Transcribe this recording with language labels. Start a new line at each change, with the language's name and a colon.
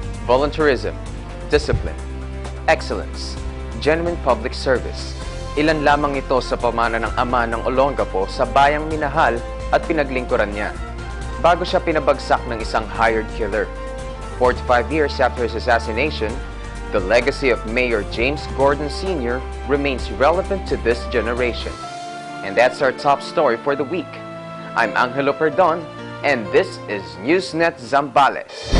English: Volunteerism, discipline, excellence, genuine public service.
Filipino: Ilan lamang ito sa pamana ng ama ng Olongapo sa bayang minahal at pinaglingkuran niya. Bago siya pinabagsak ng isang hired killer.
English: 45 years after his assassination, the legacy of Mayor James Gordon Sr. remains relevant to this generation. And that's our top story for the week. I'm Angelo Perdon, and this is Newsnet Zambales.